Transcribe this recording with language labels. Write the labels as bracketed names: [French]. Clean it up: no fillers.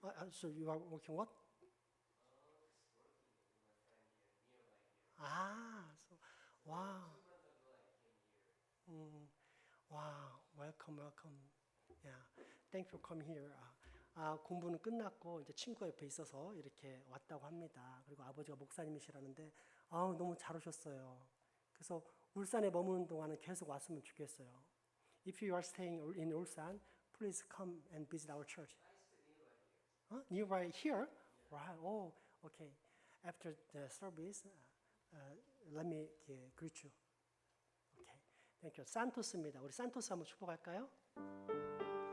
[English] So you are working what? So, wow. Wow, welcome. Yeah, thank you for coming here. [Korean] 공부는 끝났고 이제 친구 옆에 있어서 이렇게 왔다고 합니다. 그리고 아버지가 목사님이시라는데 너무 잘 오셨어요. 그래서 울산에 머무는 동안은 계속 왔으면 좋겠어요. [English] If you are staying in Ulsan, please come and visit our church. Nearby here? Right. Oh, okay. After the service, let me greet you. Okay. Thank you. [Korean] 산토스입니다. 우리 산토스 한번 축복할까요?